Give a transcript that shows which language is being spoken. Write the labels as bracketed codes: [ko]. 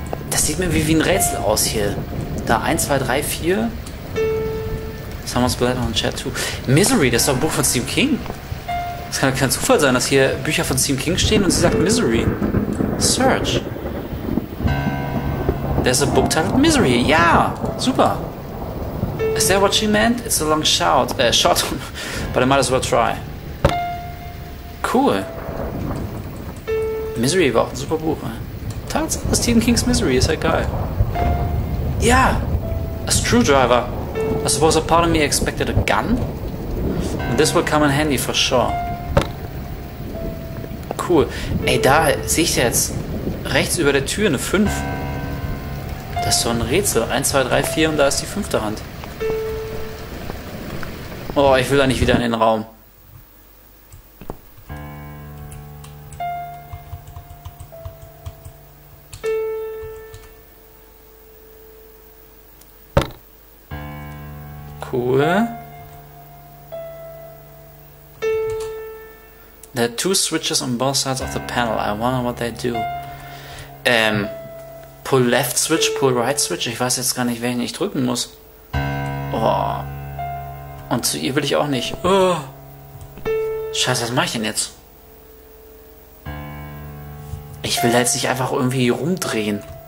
[de] Das sieht mir wie ein Rätsel aus hier. Da 1, 2, 3, 4. [en] Someone's Blood on Chat 2. [de] Misery, das ist doch ein Buch von Stephen King. Das kann kein Zufall sein, dass hier Bücher von Stephen King stehen und sie sagt Misery. [en] Search. There's a book titled Misery. [de] Ja, super. [en] Is that what she meant? It's a long shot, but I might as well try. Cool. [de] Misery war auch ein super Buch. Tatsache, Stephen King's Misery ist ja geil. Ja, [en] a screwdriver. I suppose a part of me expected a gun. And this will come in handy for sure. Cool. [de] Ey, da sehe ich jetzt rechts über der Tür eine 5. Das ist so ein Rätsel. 1, 2, 3, 4 und da ist die 5. Hand. Oh, ich will da nicht wieder in den Raum. Cool. [en] There are 2 switches on both sides of the panel. I wonder what they do. Pull left switch, pull right switch. [de] Ich weiß jetzt gar nicht, welchen ich drücken muss. Oh. Und zu ihr will ich auch nicht. Oh. Scheiße, was mache ich denn jetzt? Ich will da jetzt nicht einfach irgendwie rumdrehen.